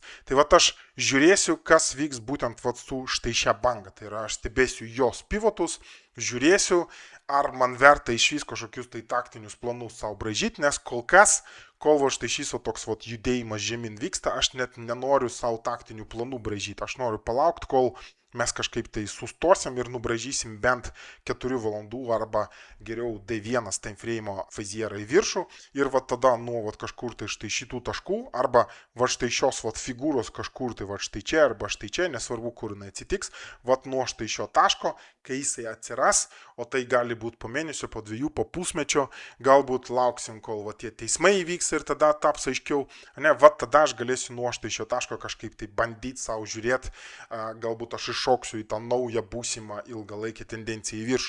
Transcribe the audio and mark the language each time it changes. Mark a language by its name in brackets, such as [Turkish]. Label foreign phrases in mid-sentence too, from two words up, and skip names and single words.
[Lithuanian] Tai aš žiūrėsiu, kas vyks būtent su štai šią bangą, tai yra aš stebėsiu jos pivotus, žiūrėsiu, ar man verta iš vis kažkokius tai taktinius planus savo braižyti, nes kol štai šis toks judėjimas žemyn vyksta, aš net nenoriu savo taktinių planų braižyti, aš noriu palaukti, kol mes kažkaip tai sustosim ir nubraižysim bent 4 valandų arba geriau D1 [English] time frame [Lithuanian] fazierą į viršų ir tada nuo kažkur tai štai šitų taškų arba štai šios figūros kažkur tai štai čia arba štai čia, nesvarbu kur jinai atsitiks, nuo štai šio taško, kai jisai atsiras, o tai gali būti po mėnesio, po 2, po pusmečio, galbūt lauksim, kol tie teismai įvyks ir tada taps aiškiau, tada aš galėsiu nuo štai šio taško kažkaip tai bandyti savo žiūrėti, galbūt aš šoksiu į tą naują būsimą ilgalaikę tendenciją į viršų.